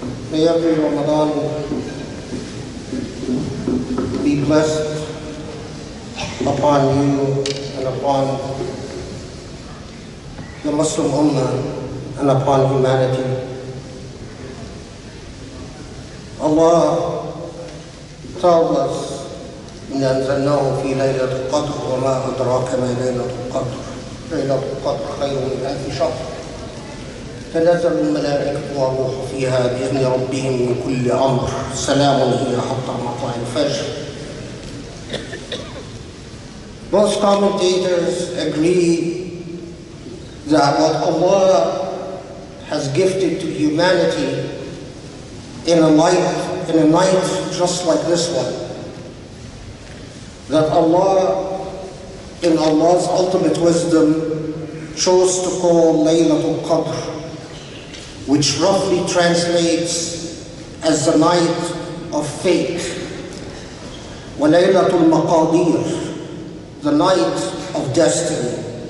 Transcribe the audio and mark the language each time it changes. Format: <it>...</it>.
<en>May every Ramadan be blessed upon you and upon the Muslim Ummah and upon humanity. Allah tells us,</en> <ar>إِنَّا أَنزَلْنَاهُ فِي لَيْلَةِ الْقَدْرِ وَمَا أَدْرَاكَ مَا لَيْلَةُ الْقَدْرِ لَيْلَةُ الْقَدْرِ خَيْرٌ مِنْ أَلْفِ شَهْرٍ تنزل الملائكة والروح فيها بإذن ربهم من كل أمر سلام هي حتى مطلع الفجر.</ar> <en>Most commentators agree that what Allah has gifted to humanity in a night just like this one, that Allah, in Allah's ultimate wisdom, chose to call Laylat al Qadr, which roughly translates as the night of fate, wa Laylat al Qadr, the night of destiny.</en>